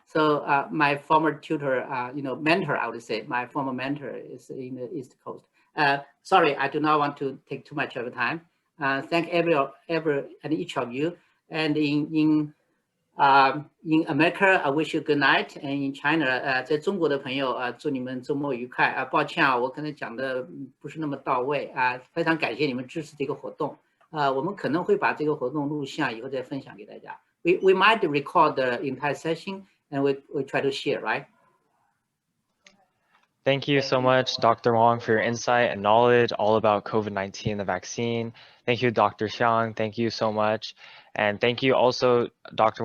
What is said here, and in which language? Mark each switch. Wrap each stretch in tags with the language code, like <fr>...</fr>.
<en>So my former tutor, mentor, I would say, my former mentor is in the East Coast. Sorry, I do not want to take too much of your time. Thank every and each of you. And in America, I wish you good night. And in China,</en> <zh>在中国的朋友祝你们周末愉快。抱歉我可能讲的不是那么到位非常感谢你们支持这个活动。我们可能会把这个活动录像以后再分享给大家。</zh> <en>We might record the entire session and we try to share, right? Thank you so much, Dr. Wang, for your insight and knowledge all about COVID-19, the vaccine. Thank you, Dr. Xiang. Thank you so much. And thank you also, Dr.</en>